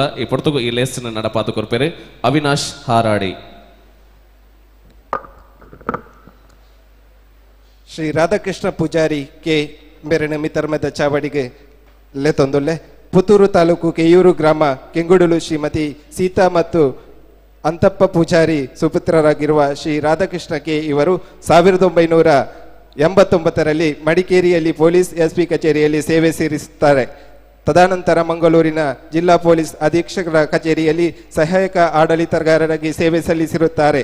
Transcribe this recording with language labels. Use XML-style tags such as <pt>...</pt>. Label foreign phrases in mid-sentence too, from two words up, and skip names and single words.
<tcy>ಈ ಪೊರ್ತುಗು ಈ ಲೇಸಿನ ನಡಪಾತು ಕೊರ್ಪೇರೆ ಅವಿನಾಶ್ ಹಾರಾಡಿ. ಶ್ರೀ ರಾಧಾಕೃಷ್ಣ ಪೂಜಾರಿ ಕೆ ಬೆರಣ ಮಿತರ್ಮದ ಚಾವಡಿಗೆ ಲೆತೊಂದುಲ್ಲೆ.</tcy> <kn>ಪುತ್ತೂರು ತಾಲೂಕು ಕೆಯೂರು ಗ್ರಾಮ ಕೆಂಗುಡಲು ಶ್ರೀಮತಿ ಸೀತಾ ಮತ್ತು ಅಂತಪ್ಪ ಪೂಜಾರಿ ಸುಪುತ್ರರಾಗಿರುವ ಶ್ರೀ ರಾಧಾಕೃಷ್ಣ ಕೆ ಇವರು 1989ರಲ್ಲಿ ಮಡಿಕೇರಿಯಲ್ಲಿ ಪೊಲೀಸ್ SP ಕಚೇರಿಯಲ್ಲಿ ಸೇವೆ ಸೇರಿಸುತ್ತಾರೆ. ತದನಂತರ ಮಂಗಳೂರಿನ ಜಿಲ್ಲಾ ಪೊಲೀಸ್ ಅಧೀಕ್ಷಕರ ಕಚೇರಿಯಲ್ಲಿ ಸಹಾಯಕ ಆಡಳಿತಗಾರರಾಗಿ ಸೇವೆ ಸಲ್ಲಿಸಿರುತ್ತಾರೆ.</kn>